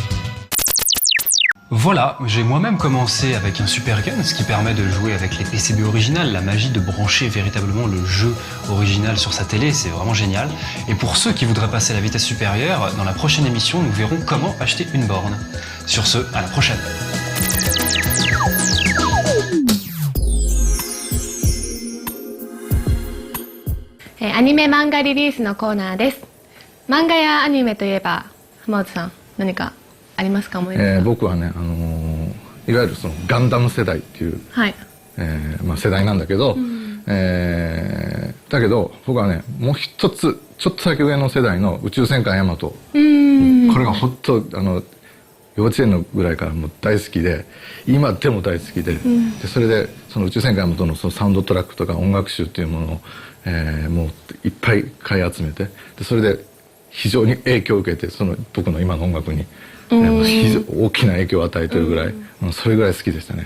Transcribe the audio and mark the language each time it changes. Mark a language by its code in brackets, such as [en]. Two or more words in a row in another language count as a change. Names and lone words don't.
[fr] Voilà, j'ai moi-même commencé avec un super gun, ce qui permet de jouer avec les PCB originales, la magie de brancher véritablement le jeu original sur sa télé, c'est vraiment génial. Et pour ceux qui voudraient passer à la vitesse supérieure, dans la prochaine émission, nous verrons comment acheter une borne. Sur ce, à la prochaine. [ja] Anime manga リリースのコーナーです。漫画やアニメといえば、浜田さん、何かありますか？思い出僕はね、いわゆるそのガンダム世代っていう、はい世代なんだけど、だけど僕はね、もう一つちょっとだけ上の世代の宇宙戦艦ヤマト、これが本当幼稚園のぐらいからもう大好きで、今でも大好きで、でそれでその宇宙戦艦ヤマトのそのサウンドトラックとか音楽集っていうものを、もういっぱい買い集めて、でそれで非常に影響を受けて、その僕の今の音楽に、非常大きな影響を与えてるぐらい、それぐらい好きでしたね。